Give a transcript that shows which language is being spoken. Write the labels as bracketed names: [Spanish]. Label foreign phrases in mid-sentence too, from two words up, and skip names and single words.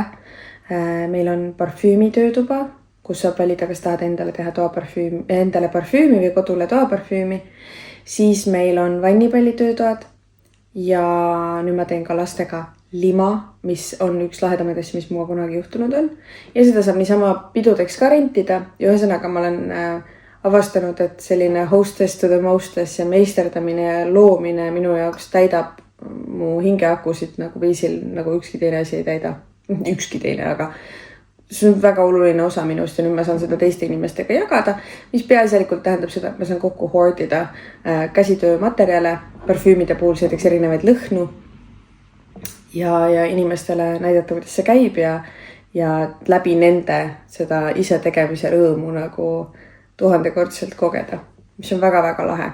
[Estonian] Meil on parfüümi töötuba, kus saab valida, kas tahad endale teha endale parfüümi või kodule toaparfüümi. Siis meil on vannipalli töötoad. Ja nüüd ma teen ka lastega lima, mis on üks lahedamaid asju, mis muga kunagi juhtunud on. Ja seda saab niisama pidudeks ka rentida. Ja ühesõnaga ma olen avastanud, et selline [English] hostess to the mostess [Estonian] ja meisterdamine ja loomine minu jaoks täidab mu hingeakusid nagu viisil, nagu ükski teine asi ei täida. Ükski teine, aga see on väga oluline osa minust ja nüüd ma saan seda teiste inimestega jagada, mis peaasjalikult tähendab seda, et ma saan kokku hoordida käsitöömaterjale, parfüümide puhul näiteks erinevaid lõhnu ja inimestele näidata, kuidas see käib ja läbi nende seda ise tegemise rõõmu nagu 1000-kordselt kogeda, mis on väga-väga lahe.